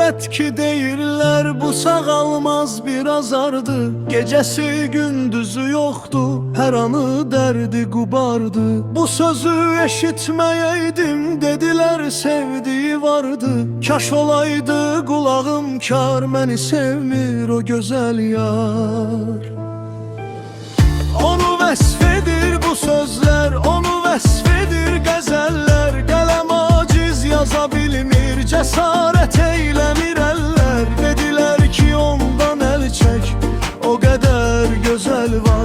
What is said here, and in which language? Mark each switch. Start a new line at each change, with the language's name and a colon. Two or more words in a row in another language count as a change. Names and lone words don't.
Azerbaijani: ki deyirlər bu sağalmaz bir azardı.
Turkish: Gecesi gündüzü yoktu, her anı derdi qubardı. Bu sözü eşitməyəydim, dediler sevdiği vardı.
Azerbaijani: Kaş olaydı kulağım kar, məni sevmir o güzel yar. Onu vəsf edir bu sözler, onu vəsf edir qəzəllər. Qələm aciz yaza bilmir, cəsarət eyləmir əllər. Dedilər ki ondan əl çək, o qədər gözəl var.